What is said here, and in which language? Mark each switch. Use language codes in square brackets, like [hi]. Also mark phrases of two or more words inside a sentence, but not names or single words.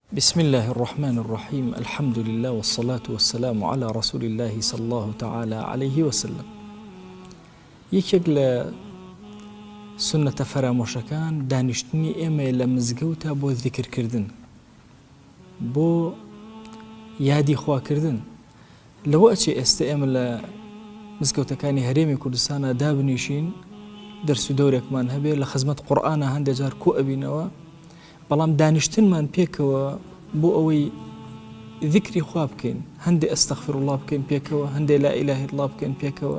[ar] بسم الله الرحمن الرحيم. الحمد لله والصلاة والسلام على رسول الله صلى الله تعالى عليه وسلم. [ckb] یەکێک لە سنەتە فەرامۆشەکان دانیشتنی ئێمە لە مزگەوتە بۆ ذیکرکردن، بۆ یادی خواکردن. لەوە ئەچێ ئێستا ئێمە لە مزگەوتەکانی هەرێمی کوردستانە دابنیشین، دەرس و دەورێکمان هەبێ لە خزمەت قورئانە هەندێک جار کۆ ئەبینەوە، بەڵام دانیشتنمان پێکەوە بۆ ئەوەی ذیکری خوا بکەین، هەندێک ئەستەغفیرڵڵاه بکەین پێکەوە، هەندێک [ar] لا ئیلاهە ئیلڵڵاه [ckb] بکەین پێکەوە.